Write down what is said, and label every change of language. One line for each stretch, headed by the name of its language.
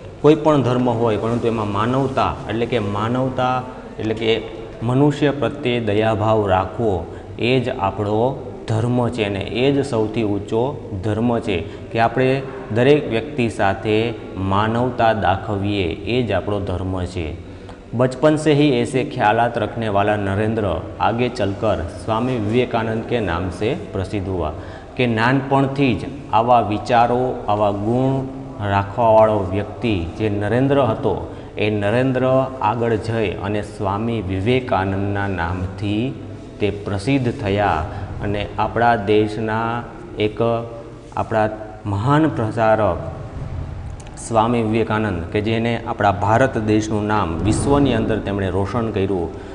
Gujarati: કોઈ પણ ધર્મ હોય પરંતુ એમાં માનવતા એટલે કે મનુષ્ય પ્રત્યે દયાભાવ રાખવો એ જ આપણો ધર્મ છે અને એ જ સૌથી ઊંચો ધર્મ છે. કે આપણે દરેક વ્યક્તિ સાથે માનવતા દાખવીએ એ જ આપણો ધર્મ છે.
Hindi: बचपन से ही ऐसे ख्यालात रखने वाला नरेंद्र आगे चलकर स्वामी विवेकानंद के नाम से प्रसिद्ध हुआ.
Gujarati: કે નાનપણથી જ આવા વિચારો, આવા ગુણ રાખવાવાળો વ્યક્તિ જે નરેન્દ્ર હતો એ નરેન્દ્ર આગળ જઈ અને સ્વામી વિવેકાનંદના નામથી તે પ્રસિદ્ધ થયા અને આપણા દેશના એક આપણા મહાન પ્રચારક સ્વામી વિવેકાનંદ કે જેને આપણા ભારત દેશનું નામ વિશ્વની અંદર તેમણે રોશન કર્યું,